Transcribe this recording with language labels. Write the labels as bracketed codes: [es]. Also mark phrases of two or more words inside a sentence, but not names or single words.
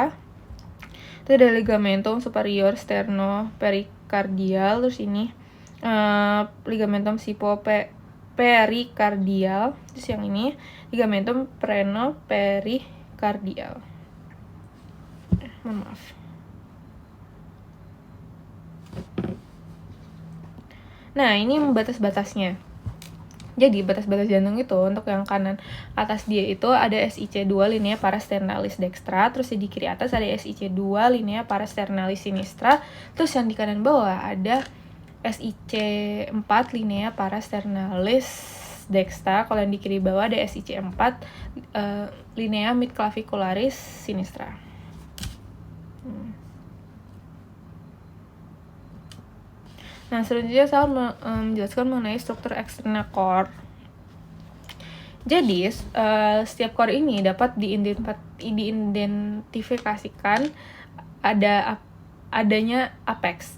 [id] Itu ada [la] ligamentum superior sternopericardial, [id] terus ini ligamentum sipopericardial, terus yang ini ligamentum prenopericardial. Maaf. Nah, ini batas-batasnya. Jadi batas-batas jantung itu untuk yang kanan atas dia itu ada SIC2 [la] linea parasternalis dextra, [id] terus di kiri atas ada SIC2 [la] linea parasternalis sinistra, [id] terus yang di kanan bawah ada SIC4 [la] linea parasternalis dextra, [id] kalau yang di kiri bawah ada SIC4 [la] linea midclavicularis sinistra. [id] Nah, selanjutnya saya menjelaskan mengenai struktur eksternal core. Jadi, setiap core ini dapat diidentifikasikan adanya apex.